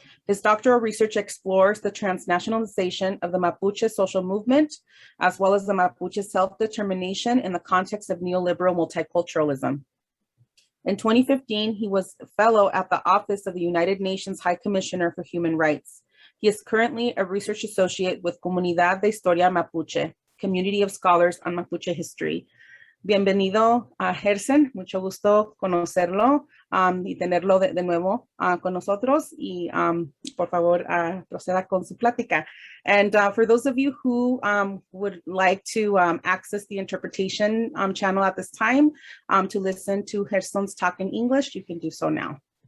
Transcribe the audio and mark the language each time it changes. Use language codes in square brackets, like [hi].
[en] His doctoral research explores the transnationalization of the Mapuche social movement, as well as the Mapuche self-determination in the context of neoliberal multiculturalism. In 2015, he was a fellow at the Office of the United Nations High Commissioner for Human Rights. He is currently a research associate with Comunidad de Historia Mapuche, community of scholars on Mapuche history. [es] Bienvenido a Herson, mucho gusto conocerlo y tenerlo de nuevo con nosotros y por favor proceda con su plática. [en] And for those of you who would like to access the interpretation channel at this time to listen to Herson's talk in English, you can do so now.